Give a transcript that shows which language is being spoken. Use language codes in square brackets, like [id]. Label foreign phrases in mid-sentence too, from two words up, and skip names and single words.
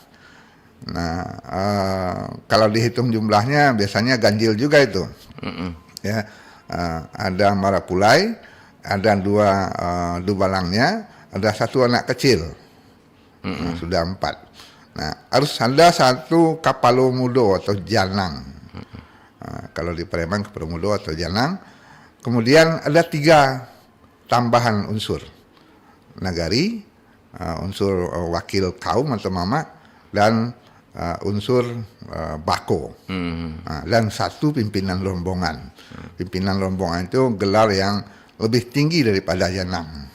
[id] Nah, kalau dihitung jumlahnya biasanya ganjil juga itu. Ya, ada marapulai, ada 2 dubalangnya, ada 1 anak kecil. Nah, sudah 4. Nah, harus ada 1 Kapalo Mudo atau Janang. Kalau di Palembang Kapalo Mudo atau Janang. Kemudian ada 3 tambahan unsur. Nagari, unsur wakil kaum atau Mama, dan unsur Bako. Dan 1 pimpinan rombongan. Pimpinan rombongan itu gelar yang lebih tinggi daripada Janang.